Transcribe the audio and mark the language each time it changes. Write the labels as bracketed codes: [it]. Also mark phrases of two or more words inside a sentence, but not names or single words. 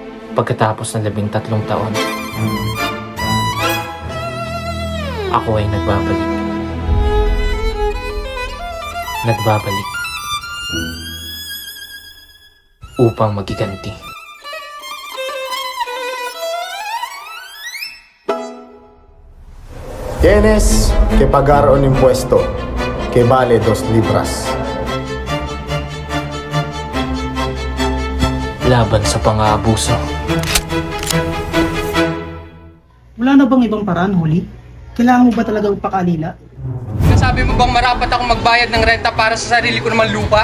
[tl] Pagkatapos ng 13 taon, ako ay nagbabalik. Nagbabalik upang magiganti. [es] Tienes que pagar un impuesto que vale 2 libras. [tl] Laban sa pang-aabuso. Wala na bang ibang paraan, Holly? Kailangan mo ba talagang pakalila? Nasabi mo bang marapat akong magbayad ng renta para sa sarili ko naman lupa?